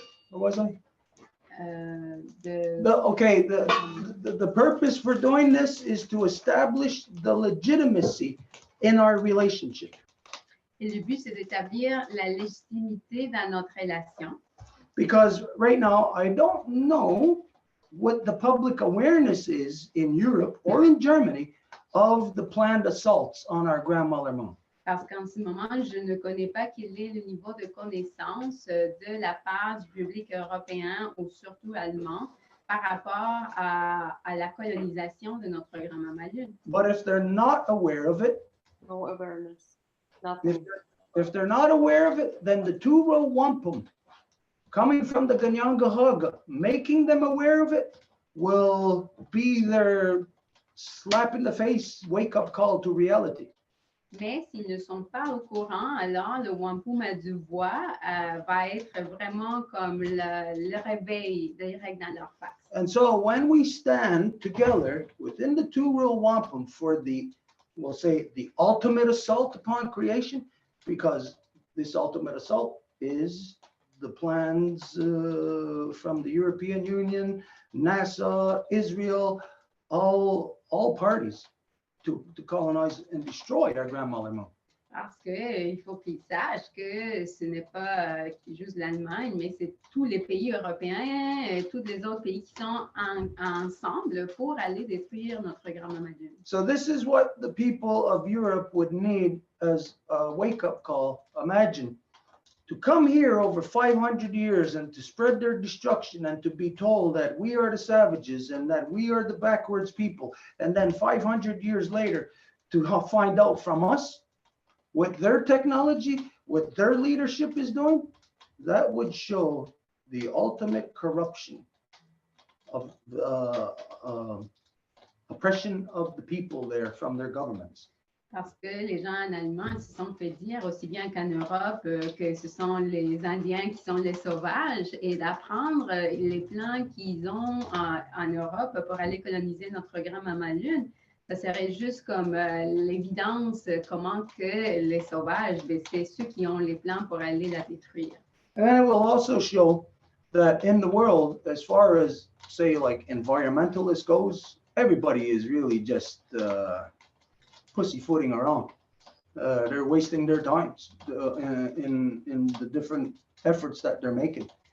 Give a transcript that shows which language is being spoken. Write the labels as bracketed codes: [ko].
[en] What was I? The purpose for doing this is to establish the legitimacy in our relationship. [fr] Et le but, c'est d'établir la légitimité dans notre relation. [en] Because right now, I don't know what the public awareness is in Europe or in Germany of the planned assaults on our grandmother moon. [fr] Parce qu'en ce moment, je ne connais pas quel est le niveau de connaissance de la part du public européen ou surtout allemand par rapport à la colonisation de notre grand-maman lune. [en] But if they're not aware of it, No awareness. Nothing. if they're not aware of it, then the two Row Wampum coming from the Ganyangahaga, making them aware of it will be their slap in the face, wake up call to reality. [fr] Mais s'ils ne sont pas au courant, alors le Wampum à Deux Voies va être vraiment comme le réveil direct dans leur face. [en] And so when we stand together within the two Row Wampum for the, we'll say, the ultimate assault upon creation, because this ultimate assault is the plans from the European Union, NASA, Israel, all parties to colonize and destroy our grandmother moon. [fr] Parce qu'il faut qu'ils sachent que ce n'est pas juste l'Allemagne, mais c'est tous les pays européens et tous les autres pays qui sont ensemble pour aller détruire notre grand-maman lune. [en] So this is what the people of Europe would need as a wake-up call. Imagine to come here over 500 years and to spread their destruction and to be told that we are the savages and that we are the backwards people. And then 500 years later to find out from us what their technology, what their leadership is doing, that would show the ultimate corruption of the oppression of the people there from their governments. [fr] Parce que les gens en Allemagne se sont fait dire, aussi bien qu'en Europe, que ce sont les Indiens qui sont les sauvages, et d'apprendre les plans qu'ils ont en Europe pour aller coloniser notre grand-maman lune, ça serait juste comme l'évidence comment que les sauvages, c'est ceux qui ont les plans pour aller la détruire. [en] And it will also show that in the world, as far as, say, like environmentalists goes, everybody is really just pussyfooting around. They're wasting their time in the different efforts that they're making.